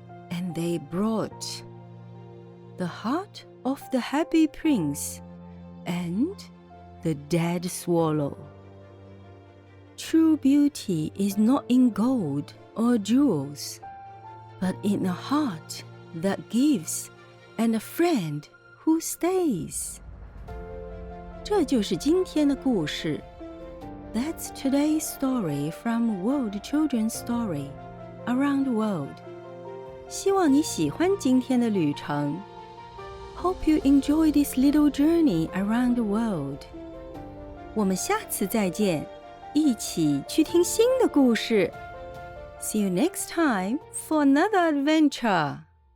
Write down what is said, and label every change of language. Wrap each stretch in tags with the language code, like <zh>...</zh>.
<en>And they brought the heart of the happy prince and the dead swallow.True beauty is not in gold or jewels, but in a heart that gives and a friend who stays.</en> <zh>这就是今天的故事。</zh> <en>That's today's story from World Children's Story Around the World.</en> <zh>希望你喜欢今天的旅程。</zh> <en>Hope you enjoy this little journey around the world.</en> <zh>我们下次再见。一起去听新的故事。</zh> <en>See you next time for another adventure.</en>